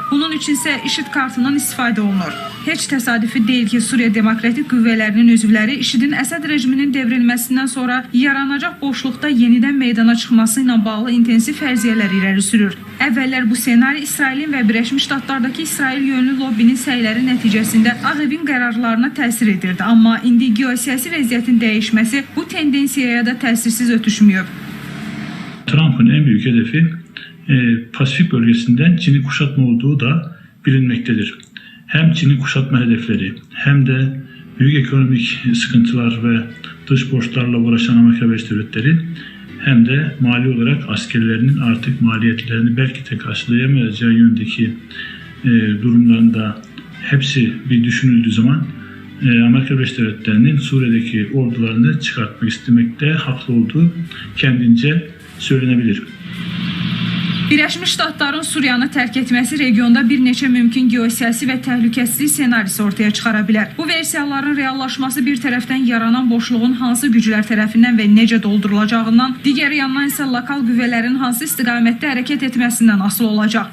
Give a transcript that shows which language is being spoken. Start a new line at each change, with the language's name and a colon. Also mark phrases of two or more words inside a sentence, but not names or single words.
Azerbaijani: Bunun üçün isə IŞİD kartından istifadə olunur. Heç təsadüfi deyil ki, Suriya Demokratik Qüvvələrinin üzvləri IŞİDin Əsəd rejiminin devrilməsindən sonra yaranacaq boşluqda yenidən meydana çıxması ilə bağlı intensiv fərziyyələr irəli sürür. Əvvəllər bu senari İsrailin və Birləşmiş Ştatlardakı İsrail yönlü lobbinin səyləri nəticəsində Ağ Evin qərarlarına təsir edirdi. Amma indi geosiyasi vəziyyətin dəyişməsi bu tendensiyaya da təsirsiz ötüşmüyor.
Turkish: Trump'ın en büyük hedefi Pasifik bölgesinden Çin'i kuşatma olduğu da bilinmektedir. Hem Çin'i kuşatma hedefleri hem de büyük ekonomik sıkıntılar ve dış borçlarla uğraşan Amerika Birleşik Devletleri hem de mali olarak askerlerinin artık maliyetlerini belki de karşılayamayacağı yönündeki durumlarında hepsi bir düşünüldüğü zaman Amerika Birleşik Devletleri'nin Suriye'deki ordularını çıkartmak istemekte haklı olduğu kendince söylenebilir.
Azerbaijani: Birləşmiş Ştatların Suriyanı tərk etməsi regionda bir neçə mümkün geosiyasi və təhlükəsizlik senarisi ortaya çıxara bilər. Bu versiyaların reallaşması bir tərəfdən yaranan boşluğun hansı güclər tərəfindən və necə doldurulacağından, digər yandan isə lokal qüvvələrin hansı istiqamətdə hərəkət etməsindən asılı olacaq.